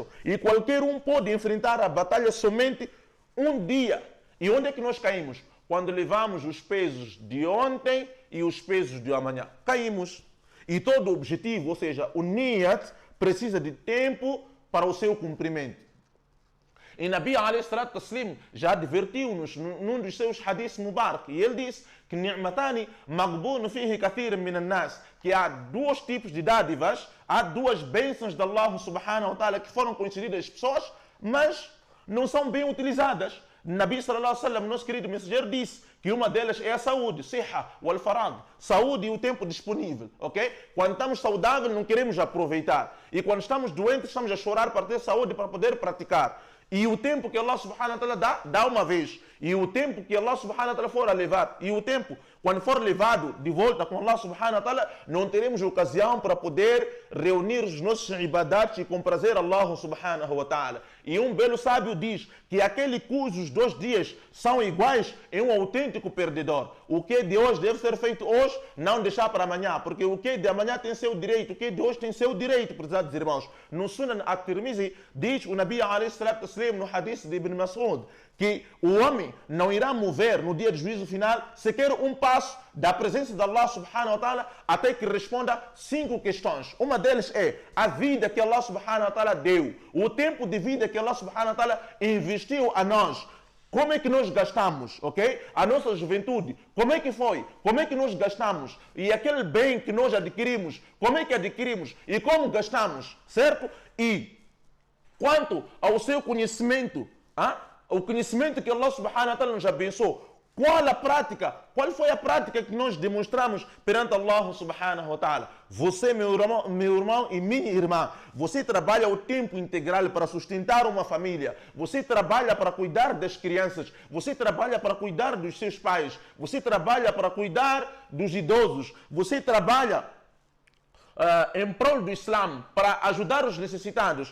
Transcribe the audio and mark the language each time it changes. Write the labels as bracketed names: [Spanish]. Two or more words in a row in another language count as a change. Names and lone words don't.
[Portuguese] E qualquer um pode enfrentar a batalha somente um dia. E onde é que nós caímos? Quando levamos os pesos de ontem e os pesos de amanhã. Caímos. E todo o objetivo, ou seja, o niyat, precisa de tempo para o seu cumprimento. E [Arabic] نبي عليه الصلاة التسليم [Portuguese] já advertiu-nos num dos seus hadiths mubarak. E ele disse que [Arabic] نعمتان مغبون فيهما كثير من الناس, [Portuguese] que há 2 tipos de dádivas, há 2 bênçãos de [Arabic] الله سبحانه وتعالى [Portuguese] que foram concedidas às pessoas, mas não são bem utilizadas. [Arabic] نبي صلى الله عليه وسلم, [Portuguese] nosso querido mensageiro, disse que uma delas é a saúde, [Arabic] صحة والفراغ, [Portuguese] saúde e o tempo disponível, ok? Quando estamos saudáveis não queremos aproveitar, e quando estamos doentes estamos a chorar para ter saúde para poder praticar. E o tempo que [Arabic] الله سبحانه وتعالى [Portuguese] dá uma vez. E o tempo que [Arabic] الله سبحانه وتعالى [Portuguese] for a levar. E o tempo, quando for levado de volta com [Arabic] الله سبحانه وتعالى, [Portuguese] não teremos ocasião para poder reunir os nossos ibadats e comprazer [Arabic] الله سبحانه وتعالى. [Portuguese] E um belo sábio diz que aquele cujos 2 dias são iguais é um autêntico perdedor. O que é de hoje deve ser feito hoje, não deixar para amanhã. Porque o que é de amanhã tem seu direito, o que é de hoje tem seu direito, prezados irmãos. No Sunan at-Tirmizi diz o [Arabic] نبي عليه الصلاة والسلام [Portuguese] no hadith de Ibn Mas'ud que o homem não irá mover no dia do juízo final sequer um passo da presença de [Arabic] الله سبحانه وتعالى [Portuguese] até que responda 5 questões. Uma delas é a vida que [Arabic] الله سبحانه وتعالى [Portuguese] deu, o tempo de vida que [Arabic] الله سبحانه وتعالى [Portuguese] investiu a nós. Como é que nós gastamos, ok? A nossa juventude, como é que foi? Como é que nós gastamos? E aquele bem que nós adquirimos, como é que adquirimos? E como gastamos, certo? E quanto ao seu conhecimento, o conhecimento que [Arabic] الله سبحانه وتعالى [Portuguese] nos abençoou, qual foi a prática que nós demonstramos perante [Arabic] الله سبحانه وتعالى? [Portuguese] Você, meu irmão e minha irmã, você trabalha o tempo integral para sustentar uma família, você trabalha para cuidar das crianças, você trabalha para cuidar dos seus pais, você trabalha para cuidar dos idosos, você trabalha em prol do Islã, para ajudar os necessitados.